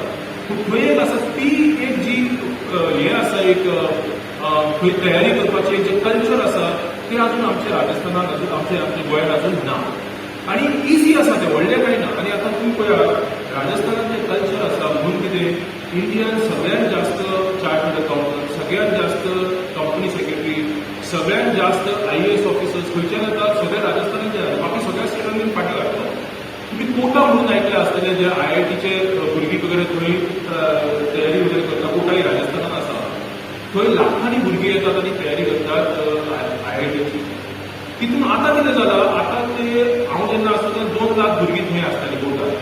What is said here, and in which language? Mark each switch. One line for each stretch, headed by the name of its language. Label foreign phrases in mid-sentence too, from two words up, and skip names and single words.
Konkani: पूण थंय एक आसा ती एक जी हे आसा एक खंय तयारी करपाचें जें कल्चर आसा तें आजून आमच्या राजस्थानात आजून आमच्या गोंयांत आजून ना. आनी इजी आसा तें व्हडलें कांय ना. आनी आतां तुमी पळयात राजस्थानात जें कल्चर आसा म्हणून कितें इंडियान सगळ्यात जास्त
English: Chartered Accountant,
Konkani: सगळ्यात जास्त
English: company secretary,
Konkani: सगळ्यात जास्त
English: IAS officers
Konkani: खंयच्यान येतात सगळ्या राजस्थानात जे बाकी सगळ्या स्टेटांनी फाटी काडटा. तुम्ही कोटा म्हणून आयकले आसतले जे IITचे भुरगीं वगैरे थंय तयारी वगैरे करता. कोटाय राजस्थानात आसा, थंय लाखांनी भुरगीं येतात आनी तयारी करतात IITची. तितून आतां कितें जालां, आतां ते हांव जेन्ना आसता तेन्ना 2 लाख भुरगीं थंय आसतालीं कोटात.